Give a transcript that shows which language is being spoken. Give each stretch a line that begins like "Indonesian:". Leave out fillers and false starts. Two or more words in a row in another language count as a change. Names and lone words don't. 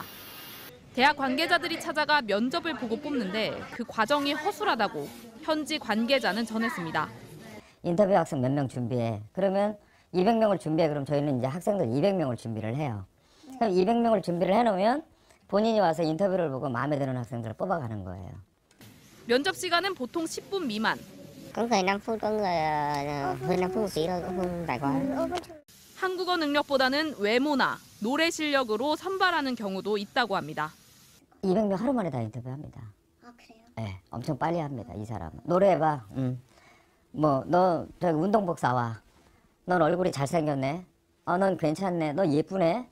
Korean: 대학 관계자들이 찾아가 면접을 보고 뽑는데 그 과정이 허술하다고 현지 관계자는 전했습니다. 인터뷰 학생 몇 명 준비해. 그러면 200명을 준비해. 그럼 저희는 이제 학생들 200명을 준비를 해요. 그럼 200명을 준비를 해놓으면 본인이 와서 인터뷰를 보고 마음에 드는 학생들을 뽑아가는 거예요. 면접 시간은 보통 10분 미만.
Vietnamese: Có người 5 phút, có người hơn 5 phút một tí thôi, cũng không dài quá.
Korean: 한국어 능력보다는 외모나 노래 실력으로 선발하는 경우도 있다고 합니다. 200명 하루 만에 다 인터뷰합니다. 아, 그래요? 네, 엄청 빨리 합니다, 이 사람은. 노래해봐. 뭐, 너 저기 운동복 사와. 넌 얼굴이 잘생겼네. 넌 괜찮네. 너 예쁘네.